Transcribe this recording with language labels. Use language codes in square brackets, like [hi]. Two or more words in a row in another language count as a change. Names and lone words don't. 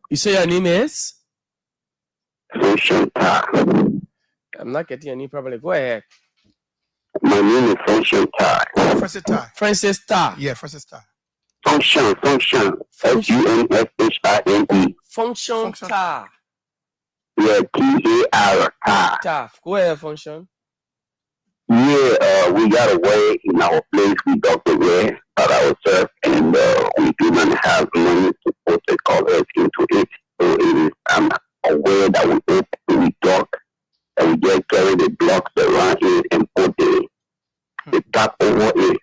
[en] You say your name is? Social. I'm not getting your name properly. Go ahead. My name is Social Tar. Francis Tar. Francis Tar. Yeah, Francis Tar. Function. FUNSHINE. Function Tar. Yeah, TAR. Tar. Go ahead, Function. Yeah, we got a way in our place. We got the way at ourselves, and we do not have money to put the covers into it. So it is a way that we open, we talk, and we just carry the blocks around it and put the top over it.